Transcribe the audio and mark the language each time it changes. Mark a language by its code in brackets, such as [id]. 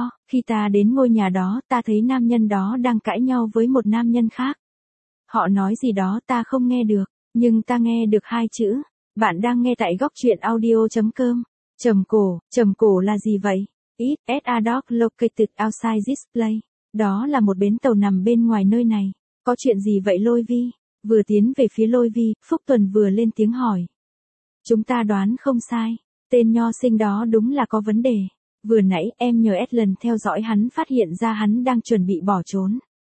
[vi] Khi ta đến ngôi nhà đó, ta thấy nam nhân đó đang cãi nhau với một nam nhân khác. Họ nói gì đó ta không nghe được, nhưng ta nghe được hai chữ. Bạn đang nghe tại góc truyện audio.com. Trầm cổ là gì vậy? [en] It is a dock located outside this place. [vi] Đó là một bến tàu nằm bên ngoài nơi này. Có chuyện gì vậy Lôi Vi? Vừa tiến về phía Lôi Vi, Phúc Tuần vừa lên tiếng hỏi. Chúng ta đoán không sai. Tên nho sinh đó đúng là có vấn đề. Vừa nãy em nhờ Edlin theo dõi hắn, phát hiện ra hắn đang chuẩn bị bỏ trốn.